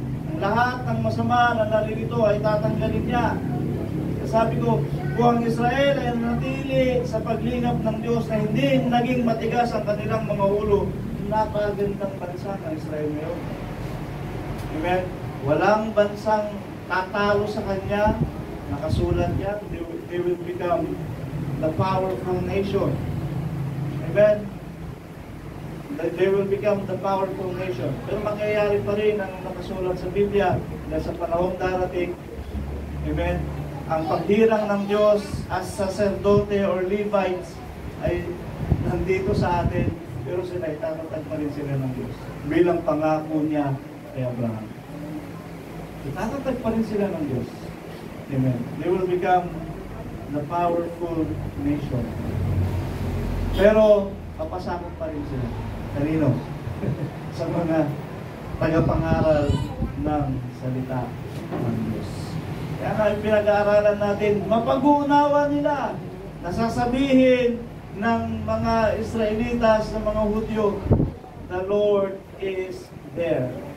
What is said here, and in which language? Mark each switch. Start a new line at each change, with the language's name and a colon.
Filipino: Ang lahat ng masama na naririto ay tatanggalin niya. Sabi ko, kung ang Israel ay natili sa paglingap ng Diyos na hindi naging matigas ang kanilang mga ulo, napakagandang bansa ng Israel ngayon. Amen? Walang bansang tatalo sa Kanya. Nakasulat yan,
English: they will become the powerful nation. Amen? They will become the powerful nation.
Filipino: Pero mangyayari pa rin ang nakasulat sa Biblia na sa panahong darating. Amen? Ang paghirang ng Diyos as sacerdote or Levites ay nandito sa atin, pero sila itatatag pa rin sila ng Diyos bilang pangako niya kay Abraham. Itatatag pa rin sila ng Diyos. Amen.
English: They will become the powerful nation.
Filipino: Pero papasakot pa rin sila. Kanino? Sa mga tagapangaral ng salita ng Diyos. Kaya nga pinag-aaralan natin, mapag-uunawa nila, nasasabihin ng mga Israelitas, ng mga Hudyo,
English: the Lord is there.